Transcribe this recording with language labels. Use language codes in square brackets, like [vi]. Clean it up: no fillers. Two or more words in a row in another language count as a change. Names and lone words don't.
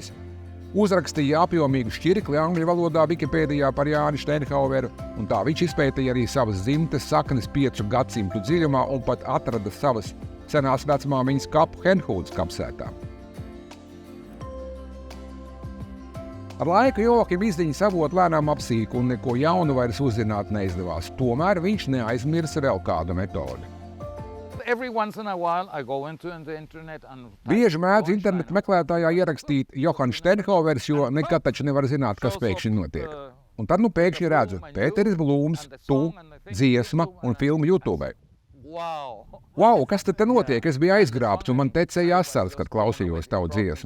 [lv] Uzrakstīja apjomīgu šķirkli angļu valodā Wikipēdijā par Jāni Steinhaueru, un tā viņš izpētīja arī savas dzimtes saknes 5 gadsimtu dziļumā un pat atrada savas senās vecmāmiņas kapu Henhūtas kapsētā. Ar laiku Joahim izziņas avotu lēnām apsīka un neko jaunu vairs uzzināt neizdevās, tomēr viņš neaizmirsa vēl kādu metodi. [en] Every once in a while I go into the internet and... [lv] Bieži mēdz internetu meklētājā ierakstīt Johans Steinhauers, jo nekad taču nevar zināt, kas pēkšņi notiek. Un tad pēkšņi redzu Pēteris Blūms, tu, dziesma un filmu YouTube. Wow, kas tad te notiek? Es biju aizgrābts un man tecēja asaras, kad klausījos tavu dziesmu.